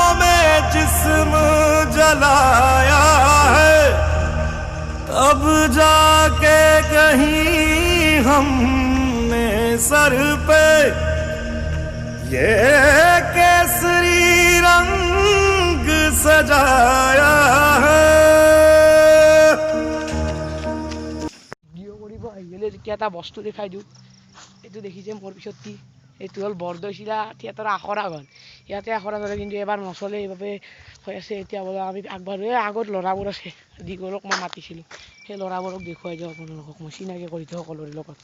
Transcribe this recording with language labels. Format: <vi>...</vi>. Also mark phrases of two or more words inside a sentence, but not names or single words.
<hi>में जिस्म जलाया है, तब जाके कहीं हमने सर पे ये केसरी रंग सजाया है।</hi> <as>যেতিয়া এটা বস্তু দেখাই দিওঁ, এইটো দেখিছে মোৰ পিছত কি, এইটো হ'ল বৰদৈচিলা থিয়েটাৰৰ আখৰা ঘৰ। ইয়াতে আখৰা ধৰে, কিন্তু এবাৰ নচলে, সেইবাবে হৈ আছে। এতিয়া বোলে আমি আগবাঢ়োঁ। আগত ল'ৰাবোৰ আছে, দীঘলক মই মাতিছিলোঁ, সেই ল'ৰাবোৰক দেখুৱাই দিওঁ আপোনালোকক, মই চিনাকি কৰি দিওঁ সকলোৰে লগত।</as>